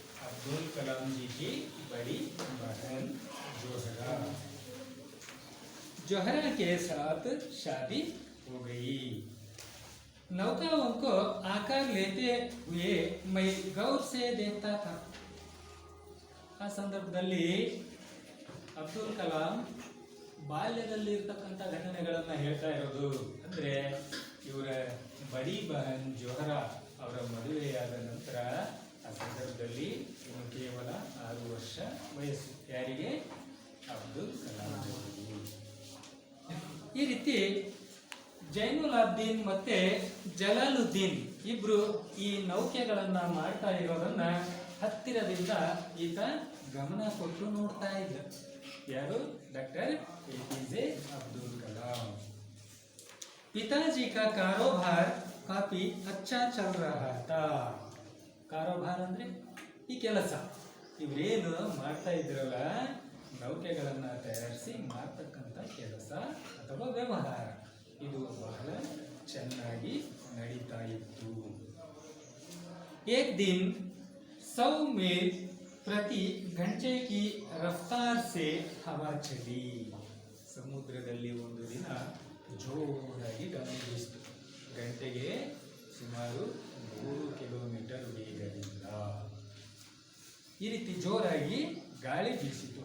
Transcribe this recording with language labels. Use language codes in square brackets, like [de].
[hi] अब्दुल कलाम जी की बड़ी बहन जोहरा. जोहरा के साथ शादी हो गई. नौकाओं को आकार लेते हुए मैं गौर से देखता था. [kn] ಆ ಸಂದರ್ಭದಲ್ಲಿ ಅಬ್ದುಲ್ ಕಲಾಂ ಬಾಲ್ಯದಲ್ಲಿ ಇರ್ತಕ್ಕಂಥ ಘಟನೆಗಳನ್ನು ಹೇಳ್ತಾ ಇರೋದು. ಅಂದರೆ ಇವರ [hi] ಬಡಿ ಬಹನ್ [kn] ಜೋಹರಾ ಅವರ ಮದುವೆಯಾದ ನಂತರ ಆ ಸಂದರ್ಭದಲ್ಲಿ ಇನ್ನು ಕೇವಲ 6 ವರ್ಷ ವಯಸ್ಸು. ಯಾರಿಗೆ? ಅಬ್ದುಲ್ ಕಲಾಂ ಅವರಿಗೆ. ಈ ರೀತಿ ಜೈನುಲ್ ಅಬ್ದೀನ್ ಮತ್ತೆ ಜಲಾಲುದ್ದೀನ್ ಇಬ್ರು ಈ ನೌಕೆಗಳನ್ನ ಮಾಡ್ತಾ ಇರೋದನ್ನ ಹತ್ತಿರದಿಂದ ಈತ ಗಮನ ಕೊಟ್ಟು ನೋಡ್ತಾ ಇದ್ದ. ಯಾರು? Doctor APJ Abdul Kalam. [hi] पिताजी का कारोबार काफी अच्छा चल रहा था. [kn] ಕಾರೋಬಾರ್ ಅಂದ್ರೆ ಈ ಕೆಲಸ, ಇವರೇನು ಮಾಡ್ತಾ ಇದ್ರಲ್ಲ ನೌಕೆಗಳನ್ನ ತಯಾರಿಸಿ ಮಾಡ್ತಕ್ಕಂಥ ಕೆಲಸ ಅಥವಾ ವ್ಯವಹಾರ, ಇದು ಬಹಳ ಚೆನ್ನಾಗಿ ನಡೀತಾ ಇತ್ತು. [hi] एक दिन 100 मील प्रति घंटे की रफ्तार से हवा चली. [kn] ಸಮುದ್ರದಲ್ಲಿ ಒಂದು ದಿನ ಜೋರಾಗಿ ಗಾಳಿ ಬೀಸಿತು. ಗಂಟೆಗೆ ಸುಮಾರು 3 ಕಿಲೋಮೀಟರ್ ವೇಗದಿಂದ ಈ ರೀತಿ ಜೋರಾಗಿ ಗಾಳಿ ಬೀಸಿತು.